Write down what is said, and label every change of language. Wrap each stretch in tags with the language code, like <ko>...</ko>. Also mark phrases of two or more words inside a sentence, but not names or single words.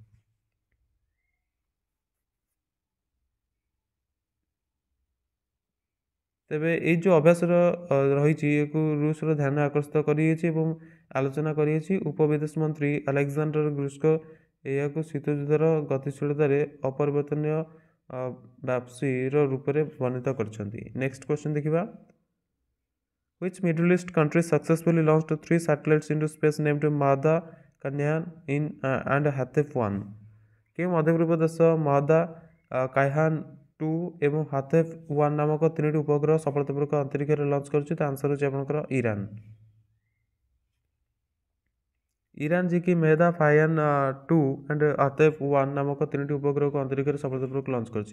<or>ତେବେ ଏଇ ଯେଉଁ ଅଭ୍ୟାସର ରହିଛି ୟାକୁ ରୁଷର ଧ୍ୟାନ ଆକର୍ଷିତ କରିଯାଇଛି ଏବଂ ଆଲୋଚନା କରିଯାଇଛି। ଉପବିଦେଶ ମନ୍ତ୍ରୀ ଆଲେକ୍ସାଣ୍ଡର ଗ୍ରୁସ୍କୋ ଏହାକୁ ଶୀତଯୁଦ୍ଧର ଗତିଶୀଳତାରେ ଅପରିବର୍ତ୍ତନୀୟ ବାପସିର ରୂପରେ ବର୍ଣ୍ଣିତ କରିଛନ୍ତି।</or> <en>next question ଦେଖିବା। Which Middle East country successfully launched 3 satellites into space named Mahda, Kayhan and Hatef 1?</en> <or>କେଉଁ ମଧ୍ୟପୂର୍ବ ଦେଶ ମହଦା, କାହ୍ୟାନ 2 ଏବଂ ହାତେଫ 1 ନାମକ 3ଟି ଉପଗ୍ରହ ସଫଳତାପୂର୍ବକ ଅନ୍ତରୀକ୍ଷରେ ଲଞ୍ଚ କରୁଛି? ତା ଆନ୍ସର ହେଉଛି ଆପଣଙ୍କର ଇରାନ। ଇରାନ ଯିଏକି ମେହଦା, କାହ୍ୟାନ 2 ଆଣ୍ଡ ହାତେଫ 1 ନାମକ 3ଟି ଉପଗ୍ରହକୁ ଅନ୍ତରୀକ୍ଷରେ ସଫଳତାପୂର୍ବକ ଲଞ୍ଚ କରିଛି।</or>